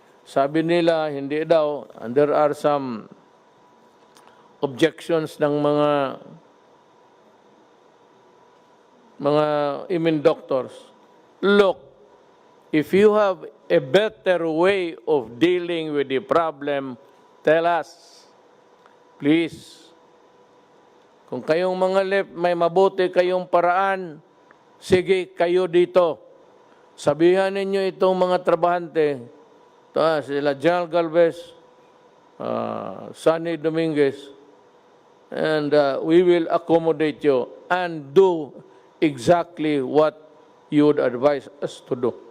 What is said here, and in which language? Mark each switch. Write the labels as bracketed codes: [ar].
[tl] Sabi nila, hindi daw, [en] and there are some objections ng mga immune doctors. Look, if you have a better way of dealing with the problem, tell us, please. [tl] Kung kayong mga left, may mabuti kayong paraan, sige, kayo dito. Sabihan ninyo itong mga trabahante, [en] sila General Galvez, Sonny Dominguez, and we will accommodate you and do exactly what you would advise us to do.